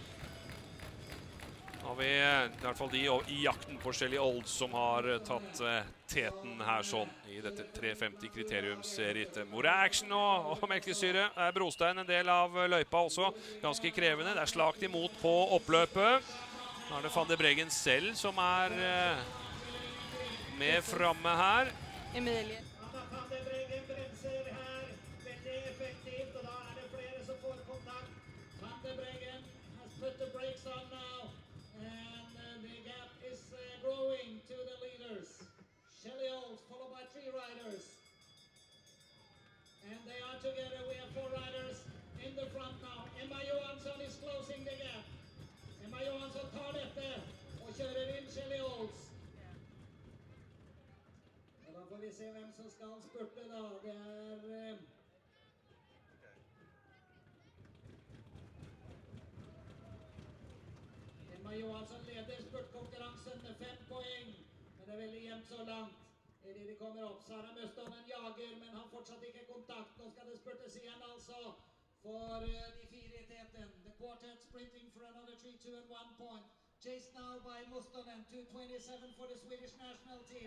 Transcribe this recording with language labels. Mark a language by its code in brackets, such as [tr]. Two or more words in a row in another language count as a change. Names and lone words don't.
[no] Har vi i hvert fall de i jakten på Shelly Old som har tatt teten her sånn i dette 350 kriteriumsrittet. Mora action og melkesyre. Er brostein en del av løypa også. Ganske krevende. Det er slagt imot på oppløpet. Nå er det Van de Breggen selv som er med framme her. Emilie. Van de Breggen bremser her, veldig effektivt, og da det flere som får kontakt. [en] Van de Breggen has put the brakes on now, and the gap is growing to the leaders. Shelly Old followed by 3 riders. And they are together, we have 4 riders in the front now. Emma Johansson is closing the gap. [no] Emma Johansson tar dette og kjører inn Shelly Olds. Og da får vi se hvem som skal spurte da. Det Emma Johansson leder spurtkonkurransen med 5 poeng. Men det er veldig jevnt så langt. Idet de kommer opp. Sara Møstonen jager, men har fortsatt ikke kontakt. Nå skal det spurtes igjen altså for de 4 i teten. [en] The quartet sprinting for another 3, 2 and 1 point. Chased now by Mustonen, 2:27 for the Swedish national team.